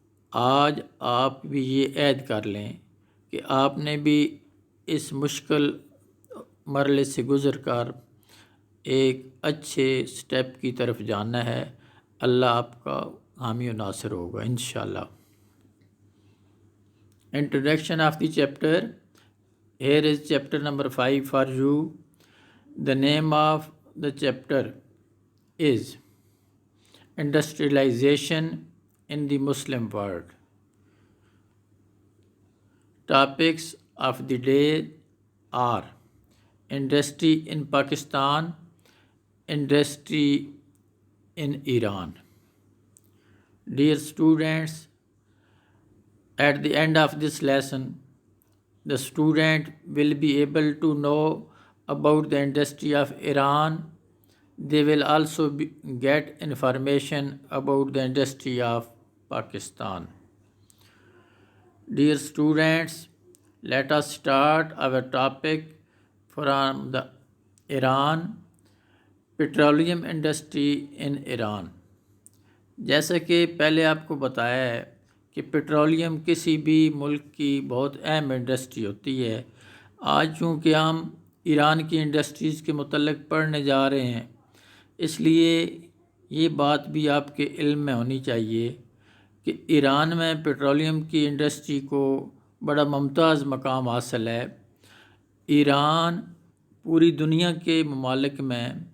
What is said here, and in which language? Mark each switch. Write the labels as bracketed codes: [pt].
[ur] آج آپ بھی یہ عہد کر لیں کہ آپ نے بھی اس مشکل مرحلے سے گزر کر ایک اچھے سٹیپ کی طرف جانا ہے۔ اللہ آپ کا حامی و ناصر ہوگا انشاءاللہ۔ [en] Introduction of the chapter. Here is chapter number 5 for you. The name of the chapter is Industrialization in the Muslim World. Topics of the day are industry in Pakistan, industry in Iran. Dear students, at the end of this lesson, the student will be able to know about the industry of Iran. They will also get information about the industry of Pakistan. Dear students, let us start our topic from the Iran, petroleum industry in Iran. [ur] جیسا کہ پہلے آپ کو بتایا ہے کہ petroleum کسی بھی ملک کی بہت اہم انڈسٹری ہوتی ہے۔ آج چونکہ ہم ایران کی انڈسٹریز کے متعلق پڑھنے جا رہے ہیں اس لیے یہ بات بھی آپ کے علم میں ہونی چاہیے کہ ایران میں پیٹرولیم کی انڈسٹری کو بڑا ممتاز مقام حاصل ہے۔ ایران پوری دنیا کے ممالک میں